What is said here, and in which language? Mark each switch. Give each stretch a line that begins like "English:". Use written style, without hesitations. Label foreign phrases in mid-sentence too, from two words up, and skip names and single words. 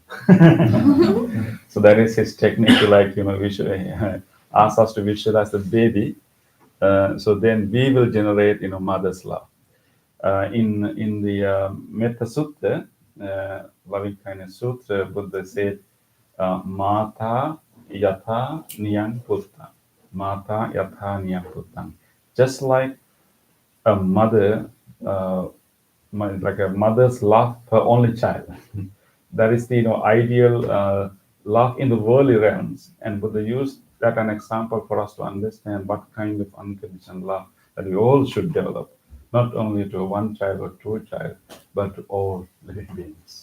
English: So that is his technique to ask us to visualize the baby. So then we will generate mother's love. In the Metta Sutta, loving kindness sutra, Buddha said,
Pali: Mata yatha niyang putta. Mata yatha niyang puttam.
English: Just like a mother, uh, like a mother's love for only child. That is the ideal love in the worldly realms, and Buddha used that an example for us to understand what kind of unconditional love that we all should develop, not only to one child or to a child, but to all living beings.